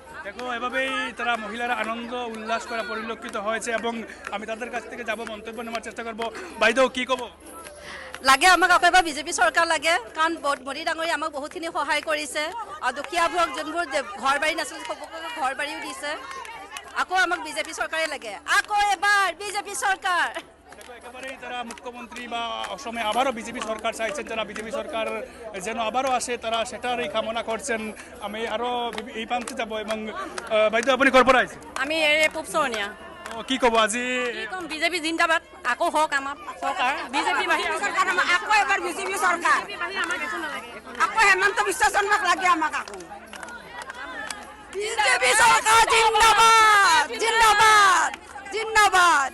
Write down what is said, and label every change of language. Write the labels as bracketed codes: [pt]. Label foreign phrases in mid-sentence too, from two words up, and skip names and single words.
[bn] দেখো এভাবেই তারা মহিলারা আনন্দ উল্লাস করা পরিলক্ষিত হয়েছে এবং আমি তাদের কাছ থেকে যাব মন্তব্য নেওয়ার চেষ্টা করবো। [as] বাইদেউ কি ক'ব? লাগে আমাক আকৌ এবাৰ বিজেপি চৰকাৰ লাগে, কাৰণ মোদী ডাঙৰীয়ে আমাক বহুতখিনি সহায় কৰিছে আৰু দুখীয়াবোৰক যোনবোৰ ঘৰ বাৰী নাছিল সকলোকে ঘৰ বাৰীও দিছে। আকৌ আমাক বিজেপি চৰকাৰে লাগে, আকৌ এবাৰ বিজেপি চৰকাৰ। [bn] দেখো একেবারেই তারা মুখ্যমন্ত্রী বা অসমে আবারও বিজেপি সরকার চাইছেন, যারা বিজেপি সরকার যেন আবারও আসে তারা সেটারই কামনা করছেন। আমি আরও এই প্রান্তে যাব এবং [as] বাইদেউ আপুনি ক'ৰ পৰা আহিছে? [bn] আমি পূব চৰণীয়া কি ক'ব আজি? কি ক'ম, বিজেপি জিন্দাবাদ, আকৌ হওক আমাৰ চৰকাৰ, বিজেপি চৰকাৰ, আকৌ এবাৰ বিজেপি চৰকাৰ, আকৌ হেমন্ত বিশ্ব শৰ্মাক লাগে আমাক আকৌ। বিজেপি চৰকাৰ জিন্দাবাদ, জিন্দাবাদ, জিন্দাবাদ।